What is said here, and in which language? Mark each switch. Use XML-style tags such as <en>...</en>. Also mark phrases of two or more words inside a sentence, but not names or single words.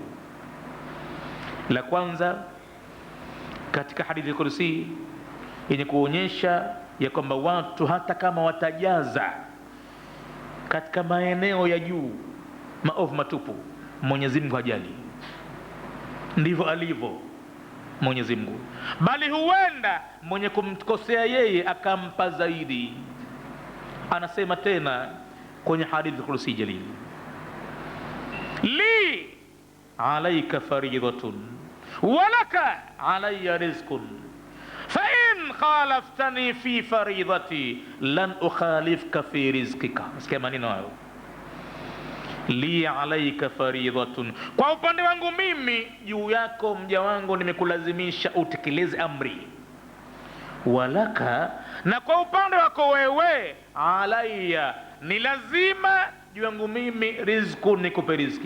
<sw>La kwanza katika hadithi al-Qudsi yenye kuonyesha ya kwamba watu hata kama watajaza katika maeneo ya juu maovu matupu, Mwenyezi Mungu hajali. Ndivyo alivyo Mwenyezi Mungu, bali huenda mwenye kumkosea yeye akampa zaidi. Anasema tena kwenye hadithi al-Qudsi jalil,</sw> <ar>لي عليك فريضة ولك علي رزق فإن خالفتني في فريضتي لن أخالفك في رزقك.</ar> <sw>Sikia maneno hayo,</sw> <ar>لي عليك فريضة,</ar> <sw>kwa upande wangu mimi juu yako mja wangu nimekulazimisha utekeleze amri. Walaka, na kwa upande wako wewe, alayya, ni lazima juu yangu mimi, rizqun, nikupe riziki.</sw>